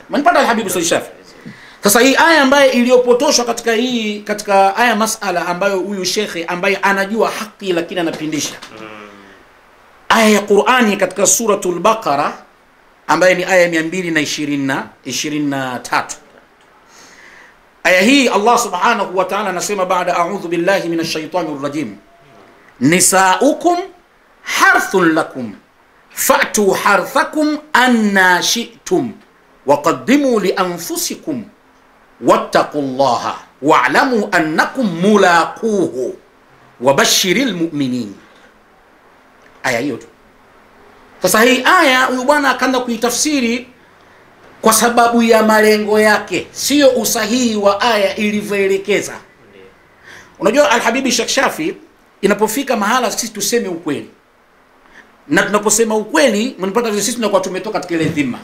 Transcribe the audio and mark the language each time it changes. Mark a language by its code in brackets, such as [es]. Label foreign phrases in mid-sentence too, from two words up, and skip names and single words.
[sw] Manipata habibi Ustadh Shafi. Sasa hii aya ambayo iliyopotoshwa katika aya masala ambayo huyu shekhe ambaye anajua haki lakini anapindisha. Aya ya Qur'ani katika suratul Baqara ambayo ni aya 223. Aya hii Allah [ar] سبحانه وتعالى [sw] anasema baada [ar] أعوذ بالله من الشيطان الرجيم, نساؤكم حرث لكم فأتوا حرثكم أنى شئتم وقدموا لأنفسكم واتقوا الله واعلموا أنكم ملاقوه وبشر المؤمنين. [sw] Aya hiyo tu. Sasa hii aya huyu bwana akaanza kuitafsiri kwa sababu ya malengo yake, sio usahihi wa aya ilivyoelekeza. Unajua Al-Habibi Sheikh Shafi, inapofika mahala sisi tuseme ukweli, na tunaposema ukweli mnapata sisi tunakuwa tumetoka katika ile dhima.